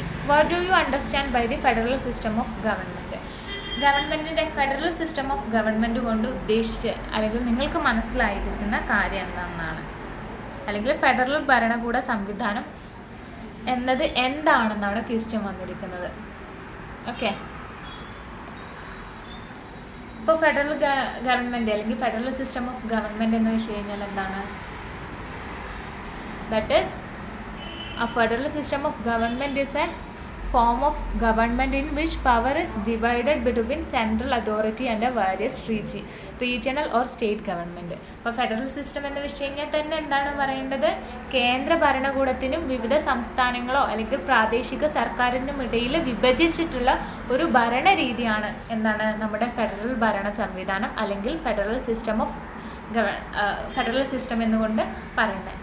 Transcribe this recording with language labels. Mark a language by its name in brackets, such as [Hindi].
[English] What do you understand by the federal system of government? [Malayalam] ഗവൺമെൻറ്റിൻ്റെ federal system of government കൊണ്ട് ഉദ്ദേശിച്ച് അല്ലെങ്കിൽ നിങ്ങൾക്ക് മനസ്സിലായിരിക്കുന്ന കാര്യം എന്താണെന്നാണ്, അല്ലെങ്കിൽ ഫെഡറൽ ഭരണകൂട സംവിധാനം എന്നത് എന്താണെന്നാണ് ക്വസ്റ്റ്യൻ വന്നിരിക്കുന്നത്. ഓക്കെ, ഇപ്പോൾ ഫെഡറൽ ഗവൺമെൻറ് അല്ലെങ്കിൽ ഫെഡറൽ സിസ്റ്റം ഓഫ് ഗവൺമെൻറ് എന്ന് വെച്ച് കഴിഞ്ഞാൽ എന്താണ്? [English] That is, a federal system of government is a form of government in which power is divided between central authority and a various regional or state government. [Malayalam] അപ്പോൾ federal system എന്ന് വെച്ച് കഴിഞ്ഞാൽ തന്നെ എന്താണ് പറയേണ്ടത്? കേന്ദ്ര ഭരണകൂടത്തിനും വിവിധ സംസ്ഥാനങ്ങളോ അല്ലെങ്കിൽ പ്രാദേശിക സർക്കാരിനും ഇടയിൽ വിഭജിച്ചിട്ടുള്ള ഒരു ഭരണരീതിയാണ് എന്താണ് നമ്മുടെ ഫെഡറൽ ഭരണ സംവിധാനം അല്ലെങ്കിൽ federal system of federal system എന്നുകൊണ്ട് പറയുന്നത്.